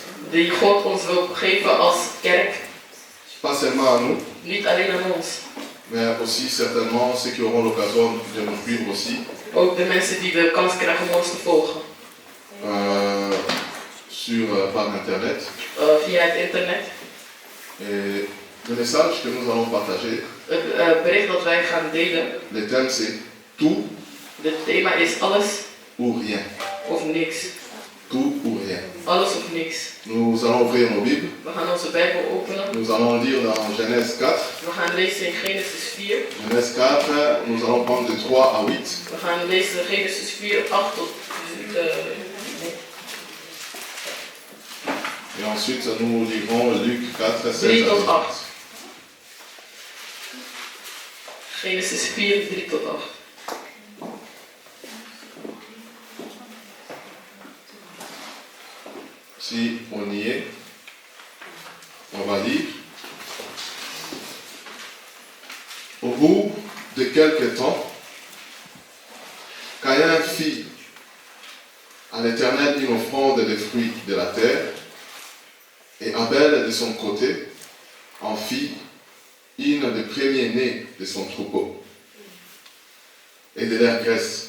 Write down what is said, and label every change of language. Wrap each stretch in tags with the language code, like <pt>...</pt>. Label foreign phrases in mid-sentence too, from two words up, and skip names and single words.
<nl>die God ons wil geven als kerk,</nl> <fr>pas seulement à nous,</fr> <nl>niet alleen aan ons,</nl> <fr>mais aussi certainement ceux qui auront l'occasion de nous suivre aussi</fr> <nl>ook de mensen die de kans krijgen om ons te volgen</nl> <fr>par internet.</fr> <nl>Via het internet.</nl> <fr>Et le message que nous allons partager,</fr> <nl>Het bericht dat wij gaan delen,</nl> <fr>le thème c'est tout</fr> <nl>het thema is alles</nl> <fr>ou rien.</fr> <nl>of niks.</nl> <fr>Tout ou rien.</fr> <nl>Alles of niks.</nl> <fr>Nous allons ouvrir nos Bibles.</fr> <nl>We gaan onze Bijbel openen.</nl> <fr>Nous allons lire dans Genèse 4.</fr> <nl>We gaan lezen in Genesis 4.</nl> <fr>Genèse 4, nous allons prendre de 3 à 8.</fr> <nl>We gaan lezen Genesis 4, 8 tot</nl> <fr>Et ensuite, nous lirons Luc 4, 16 à 3</fr> <nl>tot 18. 8. Genesis 4, 3 tot 8.</nl> <fr>Si on y est, on va lire. Au bout de quelque temps, Caïn fit à l'Éternel une offrande des fruits de la terre, et Abel de son côté en fit une des premiers-nés de son troupeau et de leur graisse.</fr>